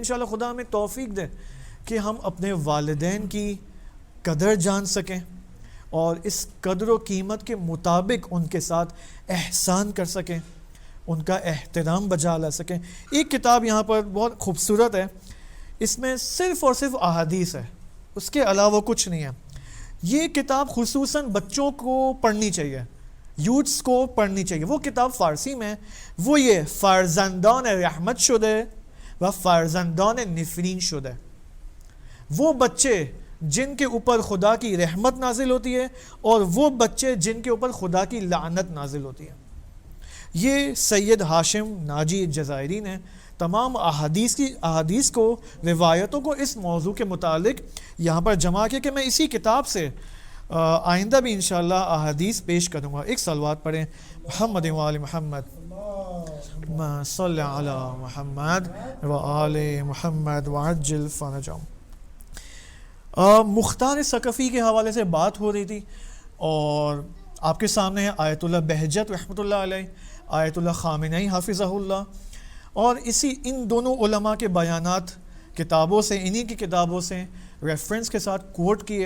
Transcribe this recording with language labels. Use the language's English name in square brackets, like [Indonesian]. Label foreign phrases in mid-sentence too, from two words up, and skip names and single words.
[Urdu] انشاءاللہ خدا ہمیں توفیق دے کہ ہم اپنے والدین کی قدر جان سکیں اور اس قدر و قیمت کے مطابق ان کے ساتھ احسان کر سکیں، ان کا احترام بجا لا سکیں. ایک کتاب یہاں پر بہت خوبصورت ہے، اس میں صرف اور صرف احادیث ہے، اس کے علاوہ کچھ نہیں ہے. یہ کتاب خصوصاً بچوں کو پڑھنی چاہیے، یوتھس کو پڑھنی چاہیے. وہ کتاب فارسی میں، وہ یہ [Persian] فرزندان رحمت شده و فرزندان نفرین شده، [Urdu] وہ بچے جن کے اوپر خدا کی رحمت نازل ہوتی ہے اور وہ بچے جن کے اوپر خدا کی لعنت نازل ہوتی ہے. یہ سید ہاشم ناجی جزائری نے تمام احادیث کو، روایتوں کو اس موضوع کے متعلق یہاں پر جمع کیا کہ میں اسی کتاب سے آئندہ بھی انشاءاللہ احادیث پیش کروں گا. ایک صلوات پڑھیں [Arabic] محمد و آل محمد صلی علی محمد و آل محمد وعجل فرجهم. [Urdu] مختار ثقفی کے حوالے سے بات ہو رہی تھی اور آپ کے سامنے ہے آیت اللہ بہجت [Arabic] رحمۃ اللہ علیہ، [Urdu] آیت اللہ خامنئی [Arabic] حافظہ اللہ، [Urdu] اور ان دونوں علماء کے بیانات کتابوں سے، انہی کی کتابوں سے ریفرنس کے ساتھ کوٹ کیے.